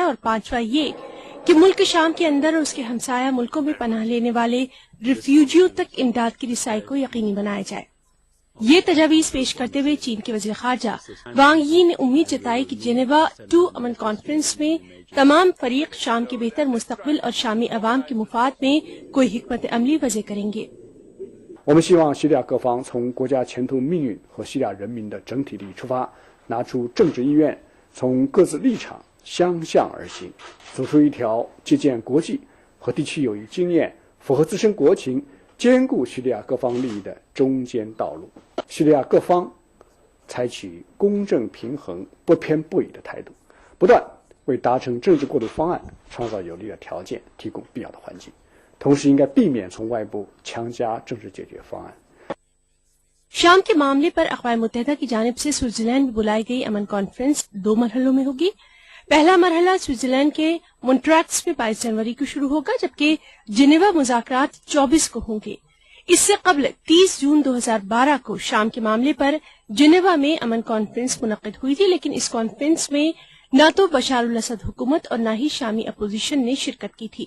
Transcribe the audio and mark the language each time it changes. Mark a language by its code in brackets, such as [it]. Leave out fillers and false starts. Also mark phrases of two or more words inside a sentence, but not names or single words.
[ur] اور پانچواں یہ کہ ملک شام کے اندر اور اس کے ہمسایہ ملکوں میں پناہ لینے والے ریفیوجیوں تک امداد کی رسائی کو یقینی بنایا جائے. یہ تجاویز پیش کرتے ہوئے چین کے وزیر خارجہ وانگ یی نے امید جتائی کہ جنیوا 2 امن کانفرنس میں تمام فریق شام کے بہتر مستقبل اور شامی عوام کے مفاد میں کوئی حکمت عملی وضع کریں گے. [zh] 我们希望叙利亚各方从国家前途命运和叙利亚人民的整体利益出发，拿出政治意愿，从各自立场相向而行，走出一条借鉴国际和地区友谊经验，符合自身国情，兼顾叙利亚各方利益的中间道路。叙利亚各方采取公正平衡、不偏不倚的态度，不断为达成政治过渡方案创造有利的条件，提供必要的环境。同时，应该避免从外部强加政治解决方案。 [ur] شام کے معاملے پر اقوام متحدہ کی جانب سے سوئٹزرلینڈ میں بلائی گئی امن کانفرنس 2 مرحلوں میں ہوگی. پہلا مرحلہ سوئٹزرلینڈ کے مونٹرو میں 22 جنوری کو شروع ہوگا، جبکہ جنیوا مذاکرات 24 کو ہوں گے. اس سے قبل 30 جون 2012 کو شام کے معاملے پر جنیوا میں امن کانفرنس منعقد ہوئی تھی، لیکن اس کانفرنس میں نہ تو بشار الاسد حکومت اور نہ ہی شامی اپوزیشن نے شرکت کی تھی.